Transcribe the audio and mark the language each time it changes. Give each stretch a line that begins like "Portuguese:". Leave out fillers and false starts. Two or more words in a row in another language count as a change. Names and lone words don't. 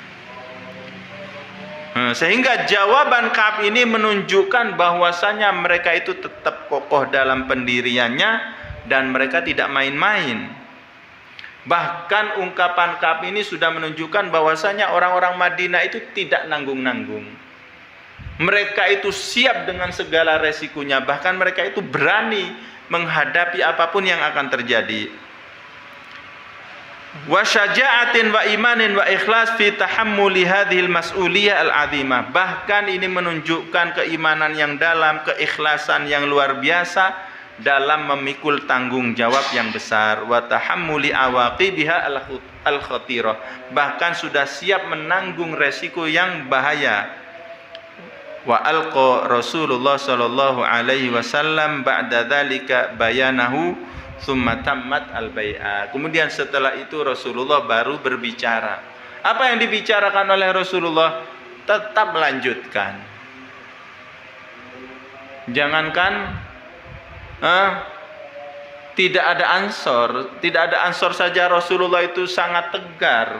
Indonesian: Sehingga jawaban Ka'ab ini menunjukkan bahwasanya mereka itu tetap kokoh dalam pendiriannya dan mereka tidak main-main. Bahkan ungkapan Ka'ab ini sudah menunjukkan bahwasanya orang-orang Madinah itu tidak nanggung-nanggung. Mereka itu siap dengan segala resikonya, bahkan mereka itu berani menghadapi apapun yang akan terjadi.
Arabic: وشجاعة وإيمان وإخلاص في تحمل هذه المسؤولية العظيمة.
Indonesian: Bahkan ini menunjukkan keimanan yang dalam, keikhlasan yang luar biasa dalam memikul tanggung jawab yang besar.
Arabic: وتحمل عواقبها الخطيرة.
Indonesian: Bahkan sudah siap menanggung resiko yang bahaya.
Arabic: وألقى رسول الله صلى الله عليه وسلم بعد ذلك بيانه ثم تمت البيعة.
Indonesian: Kemudian setelah itu Rasulullah baru berbicara. Apa yang dibicarakan oleh Rasulullah? Tetap melanjutkan. Jangankan tidak ada Ansor saja Rasulullah itu sangat tegar.